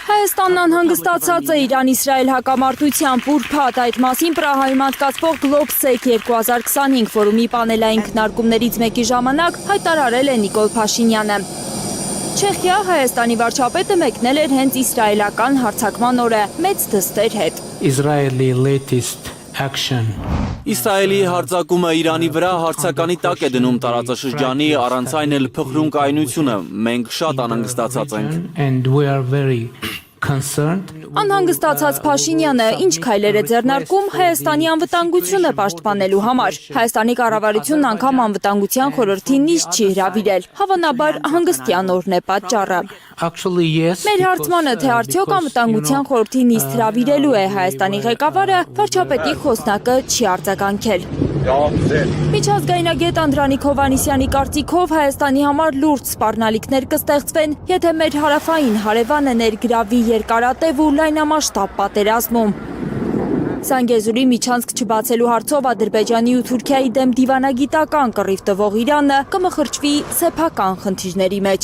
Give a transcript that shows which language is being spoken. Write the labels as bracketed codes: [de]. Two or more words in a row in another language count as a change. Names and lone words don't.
[hy] Հայաստանն անհանգստացած է Իրան-Իսրայել հակամարտությամբ ուրբաթ այդ մասին Պրահայում անցկացվող Globsec 2025 ֆորումի պանելային քննարկումներից մեկի ժամանակ հայտարարել է Նիկոլ Փաշինյանը։ Չեխիա Հայաստանի վարչապետը մեկնել էր հենց իսրայելական հարձակման օրը մեծ դստեր հետ։ [en] Israeli latest action. [hy] Իսրայելի հարձակումը Իրանի վրա հարցականի տակ է դնում տարածաշրջանի առանց այն էլ փխրուն կայունությունը։ Մենք շատ անհանգստացած ենք։ [en] And we are very concerned. [hy] Անհանգստացած Փաշինյանը ինչ քայլեր է ձեռնարկում Հայաստանի անվտանգությունը պաշտպանելու համար։ Հայաստանի կառավարությունն անգամ անվտանգության խորհրդի նիստ չի հրավիրել։ Հավանաբար հանգստյան օրն է պատճառը։ [en] Actually, yes. [hy] Մեր հարցմանը, թե արդյոք անվտանգության խորհրդի նիստ հրավիրելու է Հայաստանի ղեկավարը, վարչապետի խոսնակը չի արձագանքել։ Միջազգայնագետ Անդրանիկ Հովհաննիսյանի կարծիքով Հայաստանի համար լուրջ սպառնալիքներ կստեղծվեն, եթե մեր հարավային հարևանը ներգրավի երկարատև ու լայնամասշտաբ պատերազմում։ Զանգեզուրի միջանցք չբացելու հարցով Ադրբեջանի ու Թուրքիայի դեմ դիվանագիտական կռիվ տվող Իրանը կմխրճվի սեփական խնդիրների մեջ։